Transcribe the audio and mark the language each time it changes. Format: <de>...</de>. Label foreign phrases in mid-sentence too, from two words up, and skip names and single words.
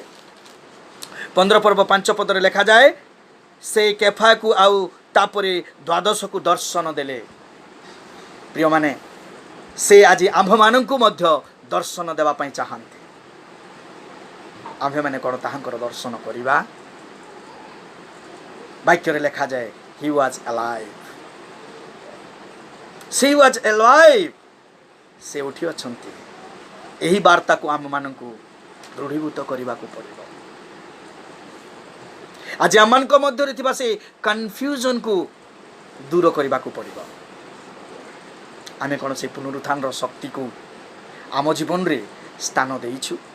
<or>15 ପର୍ବ 5 ପଦରେ ଲେଖାଯାଏ, ସେ କେଫାକୁ ଆଉ ତାପରେ 12କୁ ଦର୍ଶନ ଦେଲେ। ପ୍ରିୟମାନେ, ସେ ଆଜି ଆମ୍ଭମାନଙ୍କୁ ମଧ୍ୟ ଦର୍ଶନ ଦେବା ପାଇଁ ଚାହାନ୍ତି। ଆମ୍ଭେମାନେ କ'ଣ ତାହାଙ୍କର ଦର୍ଶନ କରିବା? ବାକ୍ୟରେ ଲେଖାଯାଏ,</or> <en>he was alive, she was alive,</en> <or>ସେ ଉଠି ଅଛନ୍ତି। ଏହି ବାର୍ତ୍ତାକୁ ଆମମାନଙ୍କୁ ଦୃଢ଼ୀଭୂତ କରିବାକୁ ପଡ଼ିବ। ଆଜି ଆମମାନଙ୍କ ମଧ୍ୟରେ ଥିବା ସେ କନଫ୍ୟୁଜନକୁ ଦୂର କରିବାକୁ ପଡ଼ିବ। ଆମେ କ'ଣ ସେ ପୁନରୁତ୍ଥାନର ଶକ୍ତିକୁ ଆମ ଜୀବନରେ ସ୍ଥାନ ଦେଇଛୁ?</or>